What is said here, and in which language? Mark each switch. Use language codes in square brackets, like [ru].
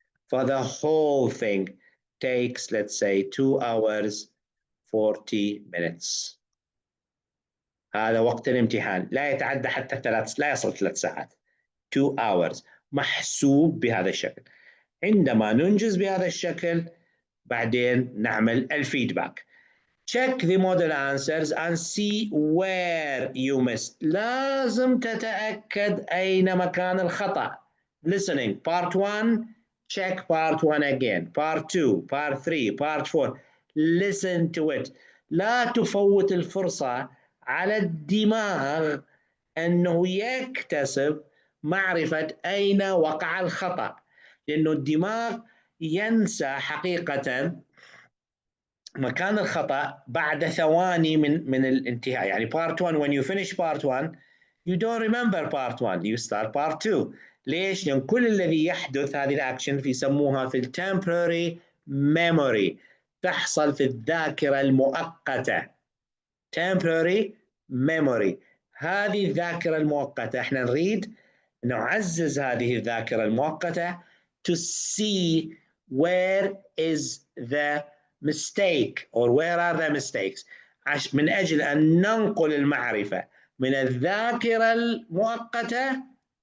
[en] For the whole thing takes let's say 2 hours 40 minutes. [ar] هذا وقت الامتحان لا يتعدى حتى لا يصل 3 ساعات [en] 2 hours [ar] محسوب بهذا الشكل. عندما ننجز بهذا الشكل بعدين نعمل الفيدباك. [en] Check the model answers and see where you missed. [ar] لازم تتأكد أين مكان الخطأ. [en] Listening part 1 check part 1 again, part 2 part 3 part 4 listen to it. [ar] لا تفوت الفرصة على الدماغ أنه يكتسب معرفة أين وقع الخطأ، لأنه الدماغ ينسى حقيقة مكان الخطأ بعد ثواني من الانتهاء. يعني [en] part 1 when you finish part 1 you don't remember part 1 you start part 2. [ar] ليش؟ لأن كل الذي يحدث هذه الأكشن يسموها في temporary memory، تحصل في الذاكرة المؤقتة temporary memory. هذه الذاكرة المؤقتة احنا نريد نعزز هذه الذاكرة المؤقتة [en] to see where is the mistake or where are the mistakes، [ar] من أجل أن ننقل المعرفة من الذاكرة المؤقتة.